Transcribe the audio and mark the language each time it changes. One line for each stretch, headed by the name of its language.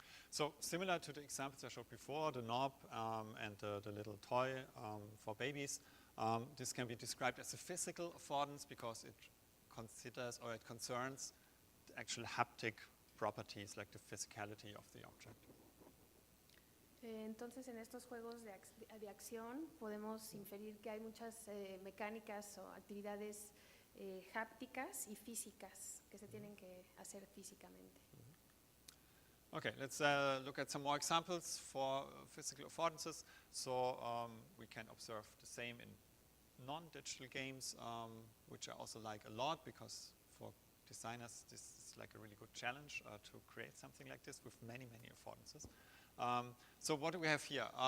English: So similar to the examples I showed before, the knob and the little toy for babies, this can be described as a physical affordance because it considers or it concerns the actual haptic properties like the physicality of the object.
Spanish: Entonces, en estos juegos de acción podemos inferir que hay muchas mecánicas o actividades hápticas y físicas que se tienen que hacer físicamente.
English: Okay, let's look at some more examples for physical affordances. So we can observe the same in non-digital games, which I also like a lot because for designers this is like a really good challenge to create something like this with many, many affordances. So what do we have here?